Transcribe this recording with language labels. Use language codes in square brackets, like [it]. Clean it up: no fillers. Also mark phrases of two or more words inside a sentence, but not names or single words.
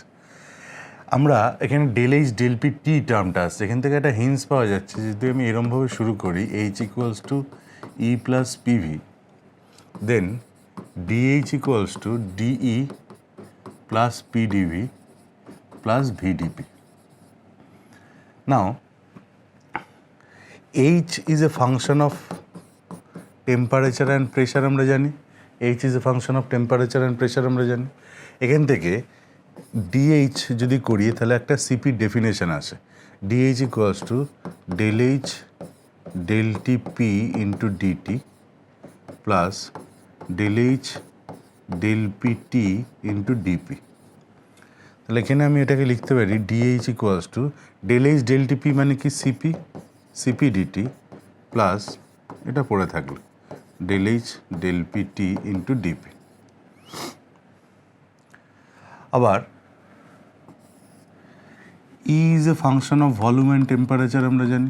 [bn] আমরা এখানে [en] del H del P T [bn] টার্মটা আসছে, এখান থেকে একটা হিন্স পাওয়া যাচ্ছে। যদি আমি এরমভাবে শুরু করি, [en] H equals to E plus PV, then dH equals to dE plus PdV plus VdP. নাও H is a function of temperature and pressure [bn] আমরা জানি, [en] H is a function of temperature and pressure [bn] আমরা জানি। এখান থেকে DH যদি করি তাহলে একটা [en] Cp definition আসে, DH equals to del H del TP into DT plus del H del PT into DP। [bn] তাহলে এখানে আমি এটাকে লিখতে পারি [en] DH equals to del H del TP [bn] মানে কি [en] Cp, Cp dT plus [bn] এটা পড়ে থাকলো [en] del H del PT into dP. আবার E is a function of volume and temperature [bn] আমরা জানি।